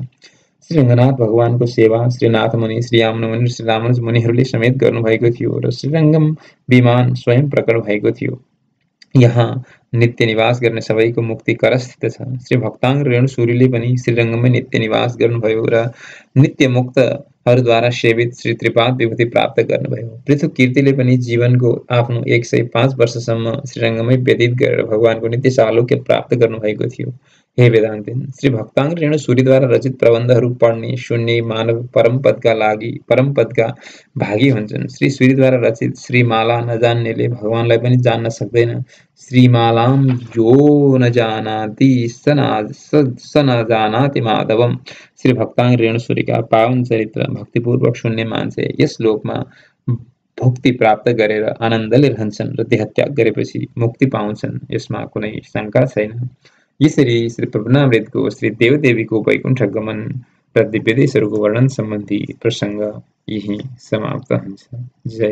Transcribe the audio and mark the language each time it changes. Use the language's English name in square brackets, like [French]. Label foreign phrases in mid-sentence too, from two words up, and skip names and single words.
[Nepali] श्री रङ्गनाथ भगवानको सेवा श्री नाथमुनि, श्री यामुनमुनि र श्री रामानुज मुनिहरूले समेत गर्नुभएको थियो र श्रीरङ्गम विमान स्वयं प्रकट भएको थियो। यहाँ नित्य निवास गर्ने सबैको मुक्ति करस्थित छ। श्री भक्ताङ्ग रेणु सूरीले पनि श्रीरङ्गममै नित्य निवास गर्नुभयो र नित्य मुक्तहरूद्वारा सेवित श्री त्रिपाद विभूति प्राप्त गर्नुभयो। पृथु कीर्तिले पनि जीवनको आफ्नो 105 वर्षसम्म श्रीरङ्गमै व्यतीत गरेर भगवानको नित्य सालोक्य प्राप्त गर्नुभएको थियो। हे वेदान्तिन, श्री भक्ताङ्ग रेणु सूरीद्वारा रचित प्रबन्धहरू पढ्ने सुन्ने मानव परमपदका भागी हुन्छन्। श्री सूरीद्वारा रचित श्रीमाला नजान्नेले भगवानलाई पनि जान्न सक्दैन। [Sanskrit] श्रीमालाम जो न जानाति स न जानाति माधवम। [Nepali] श्री भक्ताङ्ग रेणु सूरीका पावन चरित्र भक्तिपूर्वक सुन्ने मान्छे यस लोकमा भुक्ति प्राप्त गरेर आनन्दले रहन्छन् र देहत्याग गरेपछि मुक्ति पाउँछन्, यसमा कुनै शङ्का छैन। यसरी श्री प्रभुनामृतको श्री देवदेवीको वैकुण्ठ गमन र दिव्यदेशहरूको वर्णन सम्बन्धी प्रसङ्ग यही समाप्त हुन्छ।